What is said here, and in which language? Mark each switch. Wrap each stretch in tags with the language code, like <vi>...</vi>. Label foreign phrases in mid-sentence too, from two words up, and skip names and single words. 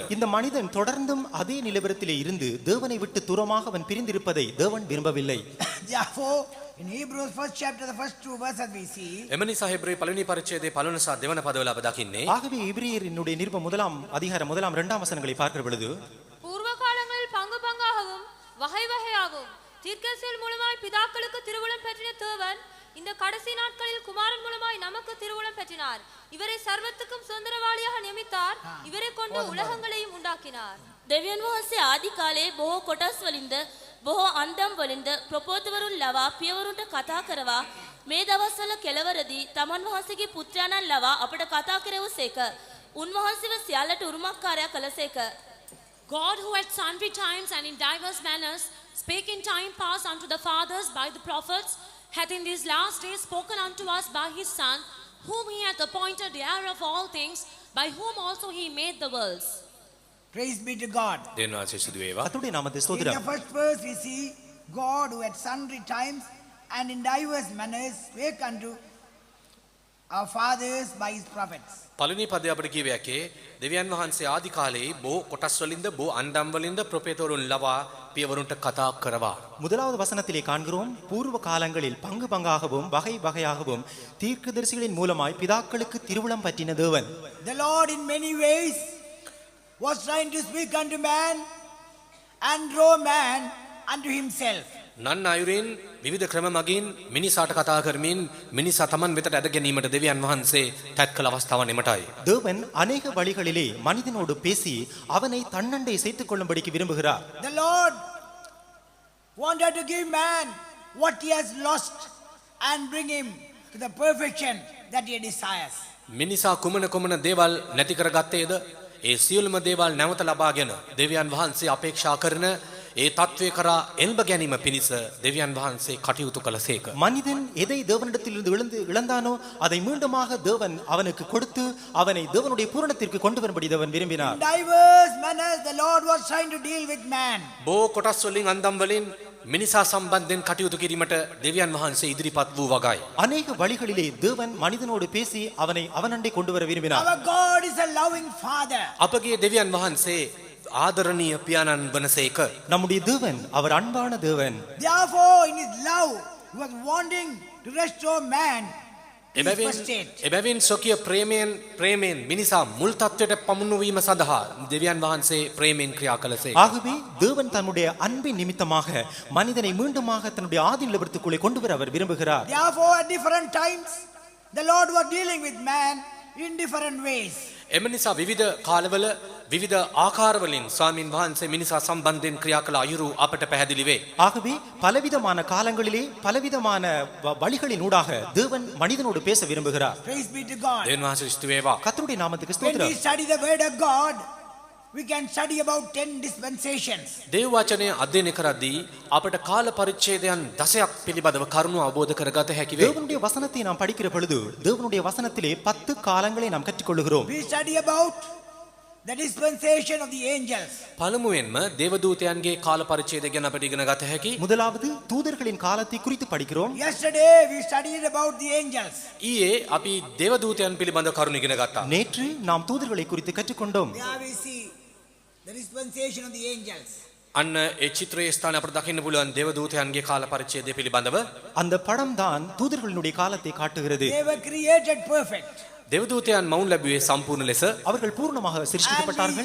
<ta>இந்த மனிதன் தொடர்ந்தும் அதே நிலவரத்திலே இருந்து தேவனை விட்டு தூரமாக அவன் பிரிந்திருப்பதை தேவன் விரும்பவில்லை.</ta> <en>Therefore, in Hebrews first chapter, the first 2 verses we see,</en> <si>එම නිසා හෙබ්‍රේ පළවෙනි පරිච්ඡේදයේ පළවෙනි සහ දෙවන පදවල අප දකින්නේ</si> <ta>ஆகவே எபிரேயரினுடைய நிருபம் 1:1 வசனங்களை பார்க்கிற பொழுது பூர்வ காலங்களில் பங்கு பங்காகவும் வகை வகையாகவும் தீர்க்கதரிசிகள் மூலமாய் பிதாக்களுக்கு திருவுளம் பெற்றின தேவன் இந்த கடைசி நாட்களில் குமாரன் மூலமாய் நமக்கு திருவுளம் பெற்றினார். இவரை சர்வத்துக்கும் சுதந்திரவாளியாக நியமித்தார். இவரை கொண்டு உலகங்களையும் உண்டாக்கினார்.</ta> <si>දෙවියන් වහන්සේ ආදි කාලයේ බොහෝ කොටස් වලින්ද බොහෝ අන්දම් වලින්ද ප්‍රපෝතවරුන් ලවා පියවරුන්ට කතා කරවා මේ දවස්වල කෙලවරදී තමන් වහන්සේගේ පුත්‍රයාණන් ලවා අපට කතා කෙරෙවසේක. උන්වහන්සේව සියල්ලට උරුමකාරයා කළසේක.</si> <en>God, who at sundry times and in diverse manners spake in time past unto the fathers by the prophets, hath in these last days spoken unto us by his Son, whom he hath appointed heir of all things, by whom also he made the worlds. praise be to God.</en> <si>දෙවියන් වහන්සේ සිදු වේවා.</si> <ta>கர்த்தருடைய நாமத்தை</ta> <en>In the</en> <ta>ஸ்தோத்திரம்.</ta> <en>first verse we see God who at sundry times and in diverse manners spake unto our fathers by his prophets.</en> <si>පළවෙනි පදයේ අපිට කියවේ යකේ දෙවියන් වහන්සේ ආදි කාලයේ බොහෝ කොටස් වලින්ද බොහෝ අන්දම් වලින්ද ප්‍රොපේතවරුන් ලවා පියවරුන්ට කතා කරවා.</si> <ta>முதலாவது வசனத்திலே காண்கிறோம், பூர்வ காலங்களில் பங்கு பங்காகவும் வகை வகையாகவும் தீர்க்கதரிசிகளின் மூலமாய் பிதாக்களுக்கு திருவுளம் பற்றின தேவன்.</ta> <en>The Lord in many ways was trying to speak unto man and draw man unto himself.</en> <si>නන් අයුරින් විවිධ ක්‍රම මගින් මිනිසාට කතා කරමින් මිනිසා තමන් වෙතට ඇද ගැනීමට දෙවියන් වහන්සේ තත් කළ අවස්ථාවන් එමටයි.</si> <ta>தேவன் அநேக வழிகளிலே மனிதனோடு பேசி அவனை தன்னண்டை சேர்த்துக் கொள்ளும்படிக்கு விரும்புகிறார்.</ta> <en>The Lord wanted to give man what he has lost and bring him to the perfection that he desires.</en> <si>මිනිසා කුමන කුමන දේවල් නැති කරගත්තේද? ඒ සියලුම දේවල් නැවත ලබාගෙන දෙවියන් වහන්සේ අපේක්ෂා කරන ඒ තත්වයේ කරා එල්බ ගැනීම පිණිස දෙවියන් වහන්සේ කටයුතු කළසේක.</si> <ta>மனிதன் எதை தேவனிடத்திலிருந்து இழந்தானோ அதை மீண்டுமாக தேவன் அவனுக்கு கொடுத்து அவனை தேவனுடைய பூரணத்திற்கு கொண்டு வரும்படி தேவன் விரும்பினார்.</ta> <en>In diverse manners the Lord was trying to deal with man.</en> <si>බොහෝ කොටස් වලින් අන්දම් වලින් මිනිසා සම්බන්ධයෙන් කටයුතු කිරීමට දෙවියන් වහන්සේ ඉදිරිපත් වූ වගයි.</si> <ta>அநேக வழிகளிலே தேவன் மனிதனோடு பேசி அவனை அவனண்டை கொண்டு வர விரும்பினார்.</ta> <en>Our God is a loving father.</en> <si>අපගේ දෙවියන් වහන්සේ ආදරණීය පියාණන් වනසේක.</si> <ta>நம்முடைய தேவன் அவர் அன்பான தேவன்.</ta> <en>Therefore in his love he was wanting to restore man to his first state.</en> <si>එබැවින් සොකිය ප්‍රේමයෙන් මිනිසා මුල් තත්වයට පමුණුවීම සඳහා දෙවියන් වහන්සේ ප්‍රේමයෙන් ක්‍රියා කළසේ.</si> <ta>ஆகவே தேவன் தன்னுடைய அன்பின் நிமித்தமாக மனிதனை மீண்டுமாக தன்னுடைய ஆதி நிலவரத்துக்குள்ளே கொண்டு வர அவர் விரும்புகிறார்.</ta> <en>Therefore at different times the Lord was dealing with man in different ways.</en> <si>එම නිසා විවිධ කාලවල විවිධ ආකාරවලින් ස්වාමින් වහන්සේ මිනිසා සම්බන්ධයෙන් ක්‍රියා කළ අයුරු අපට පැහැදිලි වේ.</si> <ta>ஆகவே பலவிதமான காலங்களிலே பலவிதமான வழிகளின் ஊடாக தேவன் மனிதனோடு பேச விரும்புகிறார்.</ta> <en>Praise be to God.</en> <si>දෙවියන් වහන්සේ ස්තුති වේවා.</si> <ta>கர்த்தருடைய நாமத்துக்கு</ta> <en>When we</en> <ta>ஸ்தோத்திரம்.</ta> <en>study the word of God, we can study about 10 dispensations.</en> <si>දේව වචනය අධ්‍යයනය කරද්දී අපට කාල පරිච්ඡේදයන් 10ක් පිළිබඳව කරුණු අවබෝධ කරගත හැකි වේ.</si> <ta>தேவனுடைய வசனத்தை நாம் படிக்கிற பொழுது தேவனுடைய வசனத்திலே 10 காலங்களை நாம் கற்றுக்கொள்கிறோம்.</ta> <en>We study about the dispensation of the angels.</en> <si>පළමුවෙන්ම දේවදූතයන්ගේ කාල පරිච්ඡේදය ගැන අපට ඉගෙන ගත හැකි.</si> <ta>முதலாவது தூதர்களின் காலத்தை குறித்து படிக்கிறோம்.</ta> <en>Yesterday we studied about the angels.</en> <si>ඊයේ අපි දේවදූතයන් පිළිබඳව කරුණු ඉගෙන ගත්තා.</si> <ta>நேற்று நாம் தூதர்களை குறித்து கற்றுக்கொண்டோம்.</ta> <en>There we see the dispensation of the angels.</en> <si>අන්න ඒ චිත්‍රයේ ස්ථාන අපට දකින්න පුළුවන් දේවදූතයන්ගේ කාල පරිච්ඡේදය පිළිබඳව.</si> <ta>அந்த படம் தான் தூதர்களினுடைய காலத்தை காட்டுகிறது.</ta> <en>They were created perfect.</en> <si>දේවදූතයන් මවුන් ලැබුවේ සම්පූර්ණ ලෙස.</si> <ta>அவர்கள் பூர்ணமாக சிருஷ்டிக்கப்பட்டார்கள்.</ta>